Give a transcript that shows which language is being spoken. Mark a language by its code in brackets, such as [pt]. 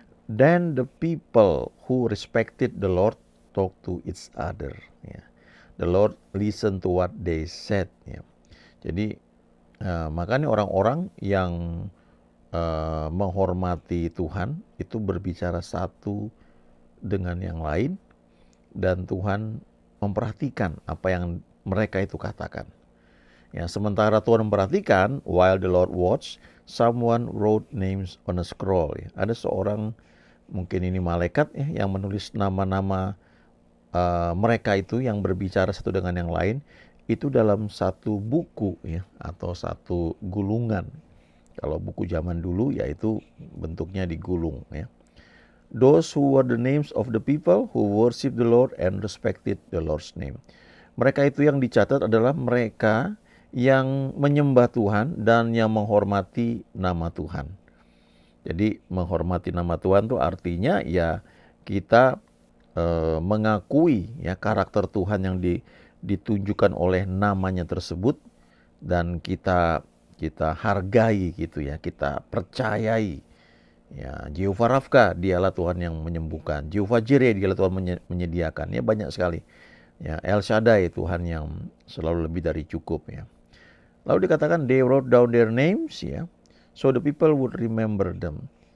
[en] Then the people who respected the Lord talk to each other ya. The Lord listen to what they said ya. [id] Jadi makanya orang-orang yang menghormati Tuhan itu berbicara satu dengan yang lain dan Tuhan memperhatikan apa yang mereka itu katakan. Ya, sementara Tuhan memperhatikan, [en] while the Lord watched, someone wrote names on a scroll. [id] Ya. Ada seorang, mungkin ini malaikat ya, yang menulis nama-nama mereka itu yang berbicara satu dengan yang lain itu dalam satu buku ya atau satu gulungan. Kalau buku zaman dulu yaitu bentuknya digulung ya. [en] Those who were the names of the people who worship the Lord and respected the Lord's name. [id] Mereka itu yang dicatat adalah mereka yang menyembah Tuhan dan yang menghormati nama Tuhan. Jadi menghormati nama Tuhan itu artinya ya kita mengakui ya karakter Tuhan yang ditunjukkan oleh namanya tersebut dan kita hargai gitu ya, kita percayai ya. Jehovah Rafka, dialah Tuhan yang menyembuhkan. Jehovah Jireh, dialah Tuhan menyediakan ya, banyak sekali ya. El Shaddai, Tuhan yang selalu lebih dari cukup ya. Lalu dikatakan [en] they wrote down their names ya, so the people would remember them.